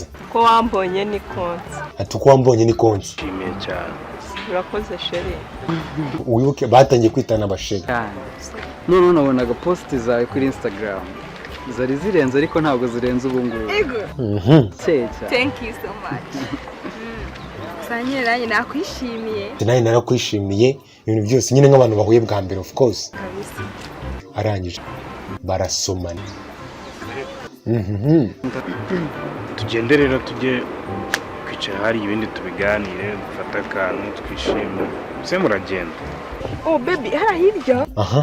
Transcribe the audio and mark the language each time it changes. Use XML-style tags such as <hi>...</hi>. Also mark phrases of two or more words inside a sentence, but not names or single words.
<rw>ko wambonye ni konti Ati uko wambonye ni konti nshimiye cyane urakoze sheri wibuke batangiye kwitana abasheri. none nabonaga post zawe kuri Instagram zari zirenze ariko ntabwo zirenze ubu ngubu cyeca</rw> <en>Thank you so much.</en> <rw>Sanyira nanjye nakwishimiye. Nawe narakwishimiye ibintu byose nyine nk'abantu bahuye bwa mbere</rw> <en>of course.</en> <rw>Arangije barasomana. tugende rero tujye kwicara hari ibindi tubiganire dufata akantu twishime se muragenda.</rw> <en>Oh baby</en> <rw>hari hirya Aha</rw>